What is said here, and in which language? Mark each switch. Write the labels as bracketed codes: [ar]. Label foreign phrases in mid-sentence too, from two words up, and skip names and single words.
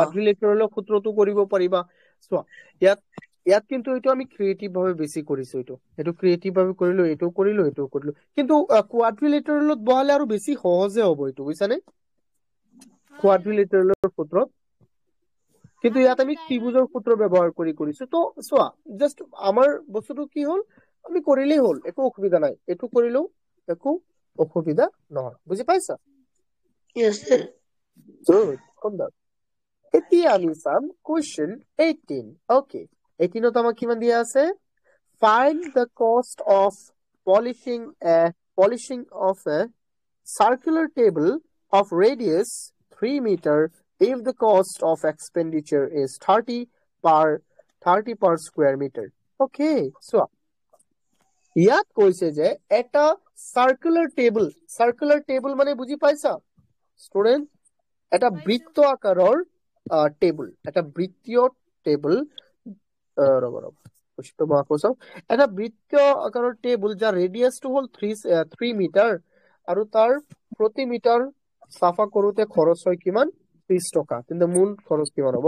[as] কোৱাড্ৰিলেটাৰেলৰ সূত্ৰটো কৰিব পাৰিবা চোৱা ইয়াত কিন্তু এইটো আমি ক্ৰিয়েটিভ ভাবে বেছি কৰিছো এইটো ক্ৰিয়েটিভ ভাবে কৰিলো এইটো কৰিলো কিন্তু কোৱাড্ৰিলেটাৰেলত বহালে আৰু বেছি সহজে হ'ব এইটো বুজিছানে কোৱাড্ৰিলেটাৰেলৰ সূত্ৰত কিন্তু ইয়াত আমি ত্ৰিভুজৰ সূত্ৰ ব্যৱহাৰ কৰিছো তো চোৱা জাস্ট আমাৰ বস্তুটো কি হ'ল আমি কৰিলেই হ'ল একো অসুবিধা নাই এইটো কৰিলেও একো অসুবিধা নহয় বুজি পাইছা [en] yes sir Good. [as] সুন্দৰ এতিয়া আমি চাম [en] question 18 okay [as] 18ত আমাক কিমান দিয়া আছে [en] find the cost of polishing of a circular table of radius 3 meter if the cost of expenditure is 30 per square meter okay so [as] ইয়াত কৈছে যে এটা [en] circular table [as] মানে বুজি পাইছা স্টুডেন্ট এটা বৃত্ত আকাৰৰ টেবুল এটা বৃত্তীয় টেবুল এটা বৃত্তীয় আকাৰৰ টেবুল যাৰ ৰেডিয়াসটো হ'ল 3 মিটাৰ আৰু তাৰ প্ৰতি মিটাৰ চাফা কৰোতে খৰচ হয় কিমান 30 টকা, তেন্তে মূল খৰচ কিমান হ'ব?